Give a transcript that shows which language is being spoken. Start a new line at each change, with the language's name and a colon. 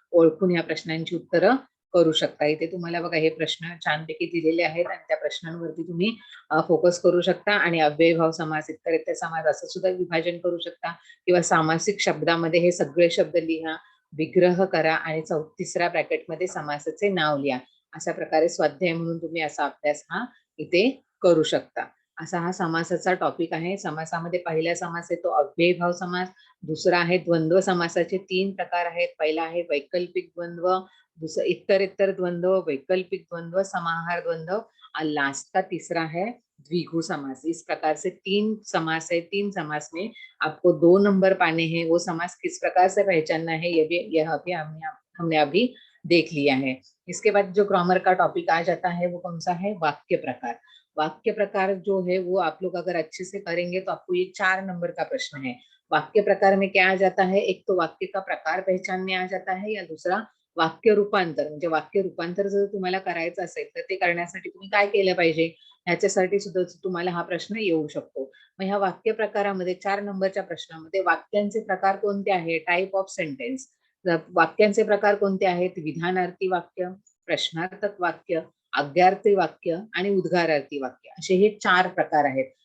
Marathi: ओळखून ह्या प्रश्नांची उत्तरं करू शकता. इथे तुम्हाला बघा हे प्रश्न छानपैकी दिलेले आहेत आणि त्या प्रश्नांवरती तुम्ही फोकस करू शकता आणि अव्ययभाव समास, इतरेत्तर समास असं सुद्धा विभाजन करू शकता किंवा सामासिक शब्दामध्ये हे सगळे शब्द लिहा, विग्रह करा आणि तिसऱ्या ब्रॅकेटमध्ये समासाचे नाव लिहा. अशा प्रकारे स्वाध्याय म्हणून तुम्ही असा अभ्यास हा इथे करू शकता. असा हा समासाचा टॉपिक आहे. समासामध्ये पहिला समास आहे तो अव्ययभाव समास, दुसरा आहे द्वंद्व समासाचे 3 प्रकार आहेत. पहिला आहे वैकल्पिक द्वंद्व, दुसरा इतरेत्तर द्वंद्व, वैकल्पिक द्वंद्व, समाहार द्वंद्व
Hindi: और लास्ट का तीसरा है द्विगु समास। इस प्रकार से 3 समास है। 3 समास में आपको 2 नंबर पाने हैं। वो समास किस प्रकार से पहचानना है यह भी हमने अभी देख लिया है। इसके बाद जो ग्रामर का टॉपिक आ जाता है वो कौन सा है, वाक्य प्रकार। वाक्य प्रकार जो है वो आप लोग अगर अच्छे से करेंगे तो आपको ये 4 नंबर का प्रश्न है। वाक्य प्रकार में क्या आ जाता है, एक तो वाक्य का प्रकार पहचानने आ जाता है, या दूसरा वाक्य रूपांतर,
Marathi: म्हणजे वाक्य रूपांतर जर तुम्हाला करायचं असेल तर ते करण्यासाठी तुम्ही काय केलं पाहिजे, ह्याच्यासाठी सुद्धा तुम्हाला हा प्रश्न येऊ शकतो। मग ह्या वाक्य प्रकारामध्ये 4 नंबरच्या प्रश्नामध्ये वाक्यांचे प्रकार कोणते आहेत, टाइप ऑफ सेंटेन्स, वाक्यांचे प्रकार कोणते आहेत, विधानार्थी वाक्य, प्रश्नार्थक वाक्य, आज्ञार्थी वाक्य आणि उद्गारार्थी वाक्य, असे हे 4 प्रकार आहेत।